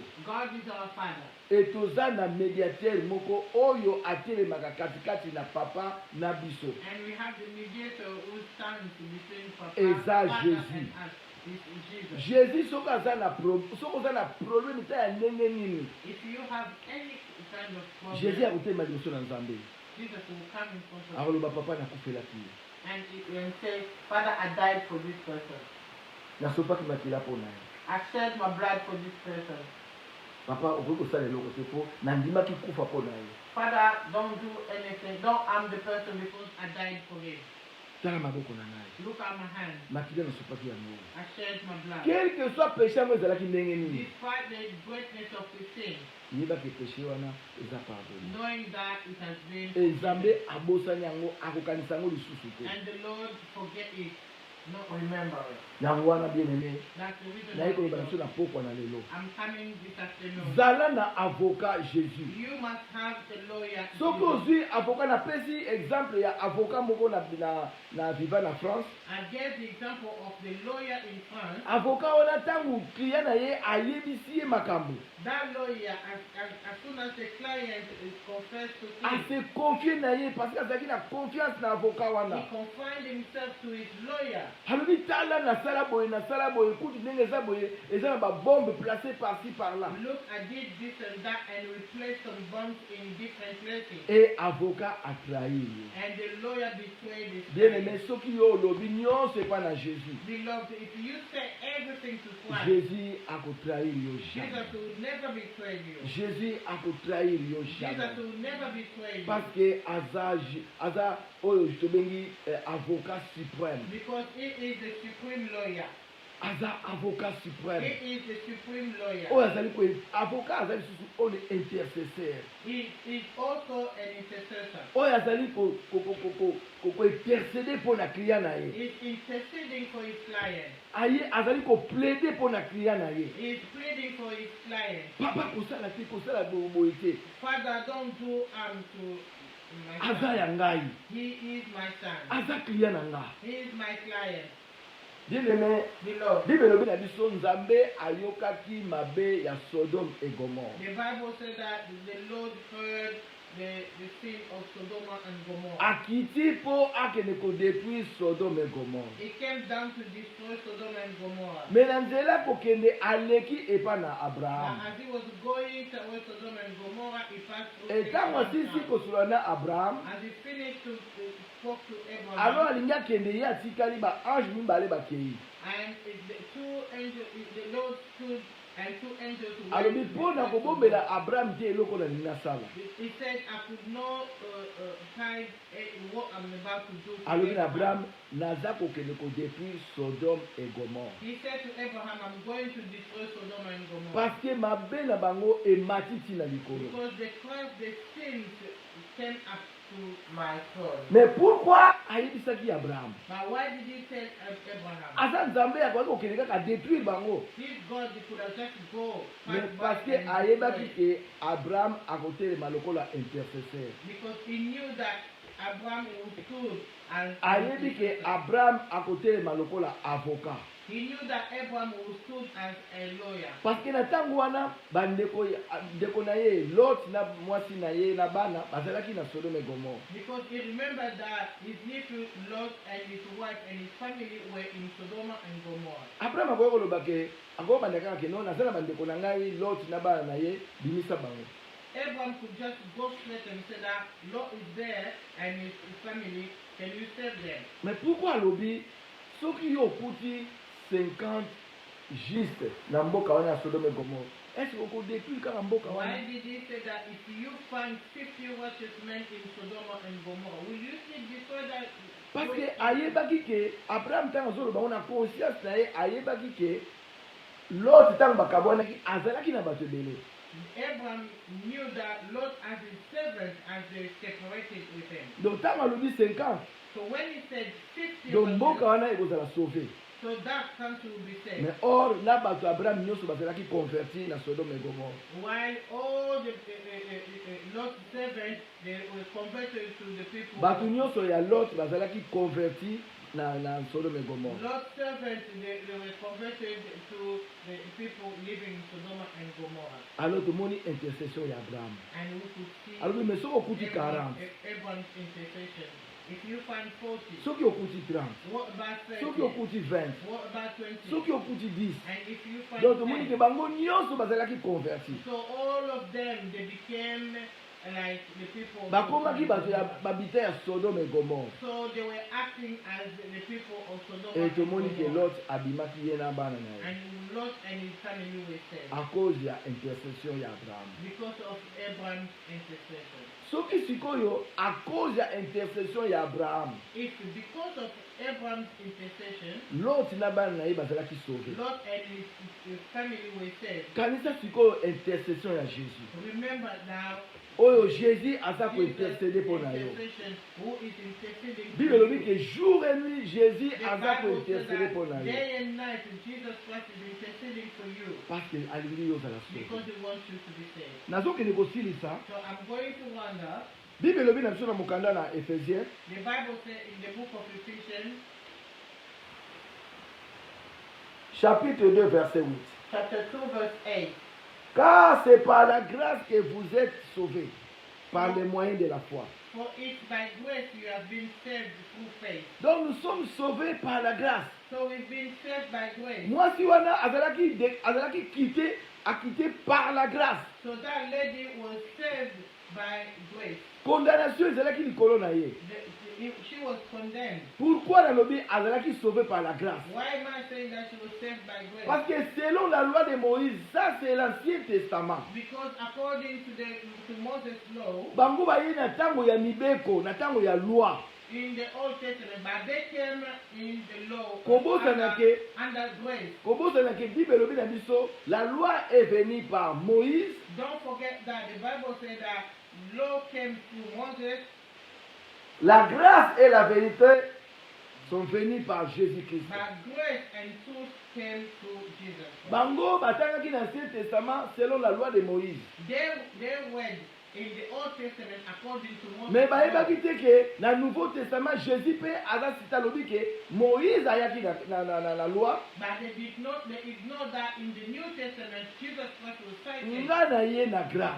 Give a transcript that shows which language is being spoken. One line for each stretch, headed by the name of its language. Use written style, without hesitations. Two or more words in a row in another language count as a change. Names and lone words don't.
English: God is our Father.
Lingala: e toza na médiateur moko oyo atelemaka katikati na papa na biso
English: And we have the mediator who stands between Papa,
Lingala: Eza
English: Father Jésus. and us. It's Jesus.
Lingala: jésus soki oza na problème ta ya ndenge nini
English: If you have any kind of problem,
Lingala: jésus akotelema liboso na nzambe
English: Jesus will come in front of you
Lingala: akoloba papa nakufelaki ye
English: and say, Father, I died for this person.
Lingala: nasopaki makila mpo na ye
English: I shed my blood for this person.
Lingala: papa okoki kosala eloko te mpo nandimaki kufa mpo na ye
English: Father, don't do anything. Don't harm the person because I died for him.
Lingala: tala maboko na ngai
English: Look at my hand.
Lingala: makila nasopaki yango
English: I shed my blood.
French: quel que soit
Lingala: péché yango ezalaki ndenge nini
English: Despite the greatness of the sin,
Lingala: yebaki péché wana eza pardonne
English: knowing that it has been
Lingala: nzambe abosani yango akokanisa yango lisusu te
English: and the Lord forget it, not remember it.
Lingala: yango wana
French: bien aimé
English: That's the reason
Lingala: naye koloba
English: why
Lingala: na biso na pokwa na lelo
English: I'm coming this afternoon.
Lingala: zala na avocat jésus
English: You must have the lawyer.
Lingala: soki
English: Jesus.
Lingala: ozwi avocat napesi exemple ya avocat moko na viva na france
English: I gave the example of the lawyer in France.
Lingala: avocat wana ntango client na ye ayebisi ye makambo
English: That lawyer, as soon as the client is confessed to sin,
Lingala: ase confie na ye
French: parce que
Lingala: azalaki na confiance na avocat
English: he
Lingala: wana
English: confined himself to his lawyer.
Lingala: alobi tala nasala boye kutu ndenge eza boye eza na babombe
French: place parci par là
English: Look, I did this and that and we placed some bombs in different places.
Lingala: et avocat atrahi ye
English: And the lawyer betrayed his bien client.
Lingala: aimé soki yo olobi nyonso epa na jésus
English: Beloved, if you say everything to Christ,
Lingala: jésus akotrahir yo
English: Jesus jamais will never betray you.
Lingala: jésus akotrahir yo
English: Jesus jamais will never betray you.
French: parce que
Lingala: aza oyo tobengi
French: avocat suprême
English: Because he is the supreme lawyer.
Lingala: aza
French: avocat suprême.
English: He is the supreme lawyer.
Lingala: Oyo azali ko avocat azali susu
French: on est intercesseur.
English: He is also an intercessor.
Lingala: Oyo azali ko
French: intercéder pour
Lingala: na client na ye.
English: He is interceding for his client.
Lingala: Aye azali ko
French: plaider pour
Lingala: na client na ye.
English: He is pleading for his client.
Lingala: Papa kosala te kosala boye te.
English: Father, don't do harm to my
Lingala: Aza
English: son.
Lingala: ya ngai.
English: He is my son.
Lingala: Aza client na nga.
English: He is my client.
French: Bien-aimé,
English: Beloved.
Lingala: Bible elobi na biso nzambe ayokaki mabe ya Sodome et Gomorrhe.
English: The Bible said that the Lord heard the sin of Sodom and Gomorrah.
Lingala: Akiti po akende ko détruire Sodome et Gomorrhe.
English: He came down to destroy Sodom and Gomorrah.
Lingala: Mais na nzela kokende aleki epa na
English: Now, Abraham. as he was going towards Sodom and Gomorrah, he passed through
Lingala: Etango
English: Abraham's
Lingala: asisi
English: house.
Lingala: kosola na Abraham,
English: As he finished to spoke to alors Abraham,
Lingala: alingi akende ye atikali ba ange mibale bakei.
English: and the two angels, the Lord stood, and two angels went
Lingala: Alobi
English: to
Lingala: mpo na
English: the
Lingala: kobombela Abraham te eloko na lingi asala.
English: He said, I could not hide what I'm about to do. to
Lingala: Alobi na Abraham. Abraham naza kokende ko détruire Sodome et Gomorrhe.
English: He said to Abraham, I'm going to destroy Sodom and Gomorrah.
Lingala: Parce que mabe na bango emati tina likolo.
English: Because the sins came up to my son.
French: Mais pourquoi ayebisaki Abraham?
English: But why did he tell Abraham?
Lingala: Aza nzambe akoki kokende kaka détruire bango.
English: This God could have just go. Mais pass by
French: parce que
English: and
Lingala: ayebaki
English: destroy.
Lingala: ke Abraham akotelema lokola intercesseur.
English: Because he knew that Abraham would stood as
Lingala: Ayebi ke Abraham akotelema lokola avocat.
English: he knew that Abraham would stood as a lawyer.
Lingala: Parce que na ntango wana bandeko na ye Lot na mwasi na ye na bana bazalaki na Sodome et Gomorrhe.
English: Because he remembered that his nephew Lot and his wife and his family were in Sodom and Gomorrah.
Lingala: Abraham akoki koloba ke akoki bandeka ke no naza na bandeko na ngai Lot na bana na ye bimisa bango.
English: Abraham could just go straight and say that Lot is there and his family, can you save them?
Lingala: Mais pourquoi alobi soki yo okuti 50 juste na mboka wana ya Sodome et Gomorrhe,
French: est-ce que
Lingala: okodétruire kaka mboka
English: Why
Lingala: wana?
English: did he say that if you find 50 righteous men in Sodom and Gomorrah, will you still destroy that?
Lingala: Parce que ayebaki ke Abraham ntango azoloba ngo na conscience na ye ayebaki ke Lot ntango bakabwanaki azalaki na bato ebele.
English: Abraham knew that Lot as his servants as they separated with him.
Lingala: Donc ntango alobi 50
English: So when he said 50
Lingala: donc mboka
English: righteous,
Lingala: wana ekozala sauvé.
English: so that country will be saved.
French: Mais or
Lingala: na bato ya Abraham nyonso bazalaki converti na Sodome et Gomorrhe.
English: While all the Lot's servants, they were converted to the people.
Lingala: Bato nyonso ya Lot bazalaki converti na Sodome et Gomorrhe.
English: Lot's servants, they were converted to the people living in Sodom and Gomorrah.
Lingala: Alors tomoni intercession ya Abraham.
English: And we could see
French: Alors mais
Lingala: soki okuti 40,
English: Abraham's intercession. If you find 40,
Lingala: soki okuti 30,
English: what about 30?
Lingala: soki okuti 20,
English: What about 20?
Lingala: soki okuti 10.
English: And if you find
Lingala: Donc tomoni
English: 10,
Lingala: ke bango nyonso bazalaki converti.
English: so all of them, they became like the people of
Lingala: Bakomaki bato ya
English: Gomorrah.
Lingala: babita ya Sodome et Gomorrhe.
English: So they were acting as the people of Sodom Et and
Lingala: tomoni ke
English: Gomorrah.
Lingala: Lot abimaki ye na bana na ye.
English: And Lot and his family were saved
French: À cause
Lingala: ya intercession ya Abraham.
English: because of Abraham's intercession.
Lingala: Soki sikoyo
French: à cause
Lingala: ya intercession ya Abraham,
English: If because of Abraham's intercession,
Lingala: Lot na bana na ye bazalaki sauvé.
English: Lot and his family were saved.
Lingala: Kanisa sikoyo intercession ya Jésus.
English: Remember now,
Lingala: Oyo Jésus aza ko
English: Jesus
French: intercéder pour
Lingala: na yo.
English: intercession, who is interceding for
Lingala: Bible elobi
English: you.
Lingala: ke
French: jour et nuit
Lingala: Jésus
English: The
Lingala: aza ko
English: Bible says
French: intercéder pour
Lingala: na
English: that
Lingala: yo.
English: day and night Jesus Christ is interceding for you
Lingala: Parce que alingi yo ozala
English: because sauvé. he wants you to be saved.
Lingala: Nazokende kosilisa.
English: So I'm going to wonder,
Lingala: Bible elobi na biso na mokanda na Ephésiens
English: the Bible says in the book of Ephesians,
French: chapitre 2 verset 8.
English: chapter 2, verse 8.
French: Car c'est par la grâce que vous êtes sauvés, par les moyens de la foi.
English: For it's by grace you have been saved through faith.
French: Donc nous sommes sauvés par la grâce.
English: So we've been saved by grace.
Lingala: Mwasi wana azalaki
French: quitté par la grâce.
English: So that lady was saved by grace.
Lingala: Condamnation ezalaki likolo na ye.
English: She was condemned.
French: Pourquoi nalobi azalaki sauvé par la grâce?
English: Why am I saying that she was saved by grace?
French: Parce que selon la loi de Moïse, ça c'est l'Ancien Testament.
English: Because according to Moses' law,
Lingala: Bango baye na tango ya mibeko, na tango ya loi.
English: in the Old Testament, but they came in the law
Lingala: Kobosana ke
English: under grace.
Lingala: kobosana ke Bible elobi na biso
French: la loi est venue par Moïse.
English: Don't forget that the Bible said that law came through Moses.
French: La grâce et la vérité sont venues par Jésus-Christ.
English: But grace and truth came through Jesus Christ.
Lingala: Bango batangaki na Ancien Testament
French: selon la loi de Moïse.
English: They went in the Old Testament according to Moses.
Lingala: Mais bayebaki te ke na Nouveau Testament Jésus pe aza sita lobi ke Moïse ayaki na loi.
English: But they ignored that in the New Testament Jesus Christ was cited
Lingala: Nga na ye na grâce.